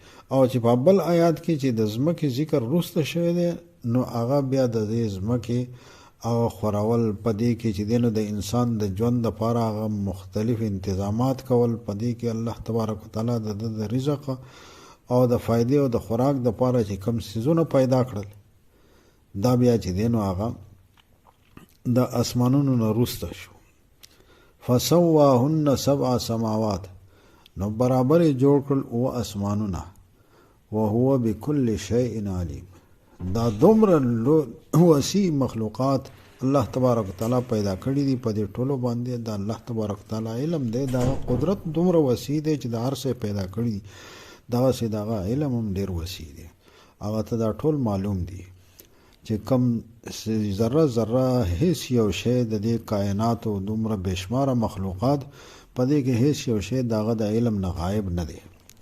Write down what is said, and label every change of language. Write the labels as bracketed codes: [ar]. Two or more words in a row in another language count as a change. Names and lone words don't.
[ps] او چې په بل آیات کې چې د ځمکې ذکر وروسته شوی دی نو هغه بیا د دې ځمکې او خورول په دې کې چې دی نو د انسان د ژوند دپاره هغه مختلف انتظامات کول، په دې کې الله [ar] تبارک وتعالی [ps] د رزق او د فایدې او د خوراک دپاره چې کوم څیزونه پیدا کړل دا بیا چې دی نو هغه د اسمانونو نه وروسته شو. [ar] فسواهن سبع سماوات [ps] نو برابر جوړ کړل او اسمانونه، [ar] وهو بكل شيء علیم. [ps] دا دومره وسیع مخلوقات الله [ar] تبارک تعالی [ps] پیدا کړي دي په دې ټولو باندې د الله [ar] تبارک تعالی [ps] علم دی. دا قدرت دومره وسیع دی چې د هر څه پیدا کړي دي دغسې دغه علم هم ډېر وسیع دی. هغه ته دا ټول معلوم دي چې کم ذره ذره هیڅ یو شی د دې کائناتو دومره بېشماره مخلوقات په دې کې هیڅ یو شی د هغه د علم نه غایب نه دی.